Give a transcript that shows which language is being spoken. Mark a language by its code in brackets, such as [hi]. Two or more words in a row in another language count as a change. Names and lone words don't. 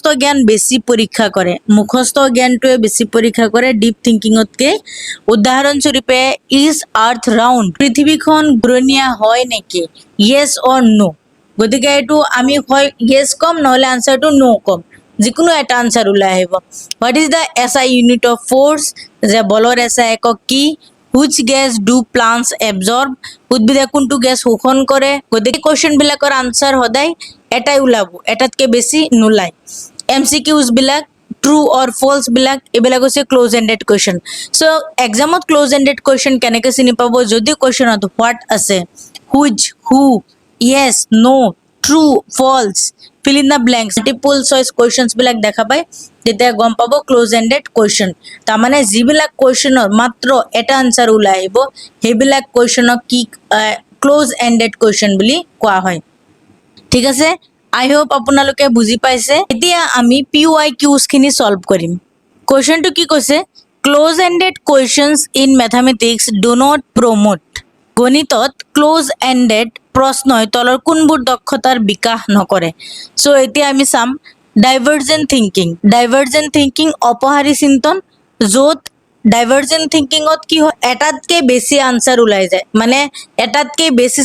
[as] জ্ঞান বেছি পৰীক্ষা কৰে মুখস্থ জ্ঞানটোৱে বেছি পৰীক্ষা কৰে ডিপ থিংকিংতকে উদাহৰণস্বৰূপে [en] is earth round [as] পৃথিৱীখন ঘূৰণীয়া হয় নেকি [en] yes or no [as] গতিকে এইটো আমি হয় ইয়েছ কম নহলে আনসাৰটো নো কম যিকোনো এটা আনসাৰ ওলাই আহিব [en] what is the SI unit of force [as] যে বলৰ এসআই একক কি [en] which gas do plants absorb [as] উদ্ভিদে কোনটো গেছ শোষণ কৰে গতিকে কোৱেশ্চন বিলাকৰ আনসাৰ সদায় এটাই ওলাব এটাতকে বেছি নোলায় এমসিকিউজ বিলাক [en] true or [as] ফলস বিলাক এবিলাক হৈছে [en] close ended question so [as] এক্সামত [en] close ended question [as] কেনেকৈ চিনি পাব যদি কোৱেশ্চনত হোৱাট আছে [en] which who yes no true false fill in the blanks multiple choice questions [as] বিলাক দেখা পায় তেতিয়া গম পাব [en] close ended question [as] তাৰমানে যিবিলাক কোৱেশ্চনৰ মাত্ৰ এটা আনসাৰ ওলাই আহিব সেইবিলাক কোৱেশ্চনক কি [en] close ended question [as] বুলি কোৱা হয় ঠিক আছে [en] I hope [as] আপোনালোকে বুজি পাইছে এতিয়া আমি পিওআইকিউজ খিনি সলভ কৰিম কোৱেশ্চনটো কি কৈছে [en] close ended questions in mathematics do not promote [as] গণিতত ক্লোজ এন্ডেড প্ৰশ্নই তলৰ কোনবোৰ দক্ষতাৰ বিকাশ নকৰে সো এতিয়া আমি চাম [en] divergent thinking [as] অপহাৰী চিন্তন য'ত ডাইভাৰ্জেন্ট থিংকিংত কি হয় এটাতকে বেছি আনসাৰ ওলাই যায় মানে এটাতকে বেছি